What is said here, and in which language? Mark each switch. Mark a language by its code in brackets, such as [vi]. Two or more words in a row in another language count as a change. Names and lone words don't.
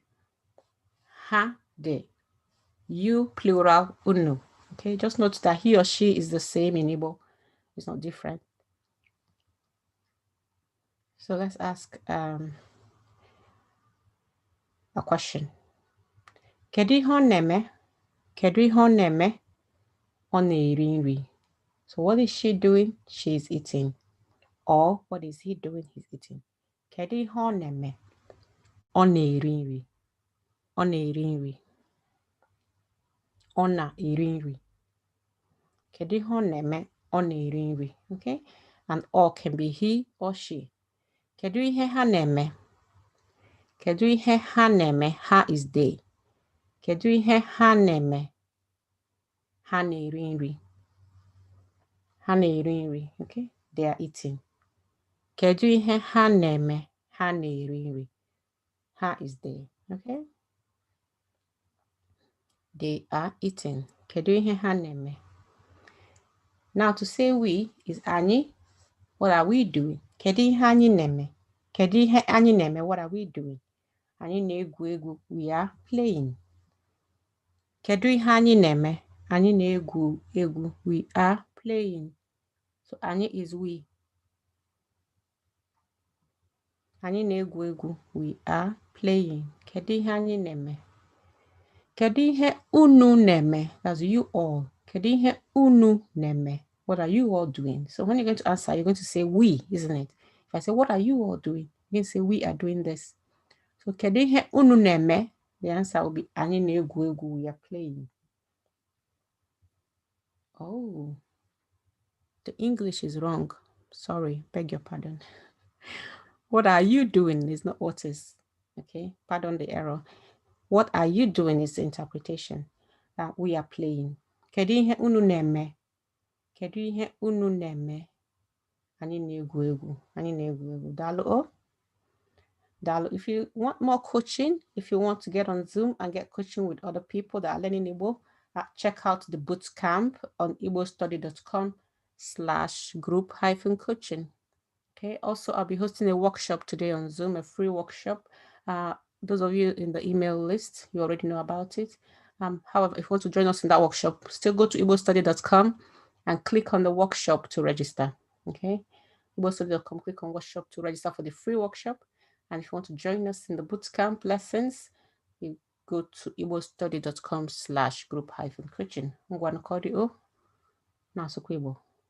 [en] Ha, they. You, plural, unu. Okay, just note that he or she is the same in Igbo. It's not different. So let's ask a question. [ig] Kedụ ihe ọ na-eme? Kedụ ihe ọ na-eme? Ọ na-eri nri. [en] So what is she doing? She is eating. Or what is he doing? He's eating. [ig] Kedụ ihe ọ na-eme? Ọ na-eri nri. Ọ na-eri nri. Ọ na-eri nri. Kedụ ihe ọ na-eme? Ọ na-eri nri. [en] Okay? And or can be he or she. [ig] Kedụ ihe ha na-eme? Kedụ ihe ha na-eme? Ha [en] is they. [ig] Kedụ ihe ha na-eme? Ha na-eri nri. Ha na-eri nri. [en] Okay? They are eating. [ig] Kedụ ihe ha na-eme? Ha na-eri nri. [en] Ha is they. Okay? They are eating. [ig] Kedụ ihe ha na-eme? [en] Now to say we is anyị. What are we doing? [ig] Kedụ ihe anyị na-eme? Kedụ ihe anyị na-eme? [en] What are we doing? [ig] Anyị na-egwu egwu. [en] We are playing. [ig] Kedụ ihe anyị na-eme? Anyị na-egwu egwu. [en] We are playing. So anyị is we. [ig] Anyị na-egwu egwu. [en] We are playing. [ig] Kedụ ihe anyị na-eme? Kedụ ihe unu na-eme? [en] That's you all. [ig] Kedụ ihe unu na-eme? [en] What are you all doing? So when you're going to answer, you're going to say we, isn't it? If I say, what are you all doing? You can say, we are doing this. [ig] So kedụ ihe unu na-eme? [en] The answer will be [ig] anyị na-egwu egwu. [en] We are playing. Oh, the English is wrong. Sorry, beg your pardon. What are you doing is not what is. Okay, pardon the error. What are you doing is the interpretation. We are playing. [ig] Kedụ ihe unu na-eme? Kedụ ihe unu na-eme? Anyị na-egwu egwu. Anyị na-egwu egwu. Daalụ o. Daalụ. [en] If you want more coaching, if you want to get on Zoom and get coaching with other people that are learning Igbo, check out the boot camp on igbostudy.com/group-coaching. Okay. Also, I'll be hosting a workshop today on Zoom, a free workshop. Those of you in the email list, you already know about it. However, if you want to join us in that workshop, still go to igbostudy.com and click on the workshop to register. Okay. igbostudy.com, click on workshop to register for the free workshop. And if you want to join us in the bootcamp lessons, you go to igbostudy.com/group-coaching. [ig] Ngwanu kodi o na asụkwa Igbo.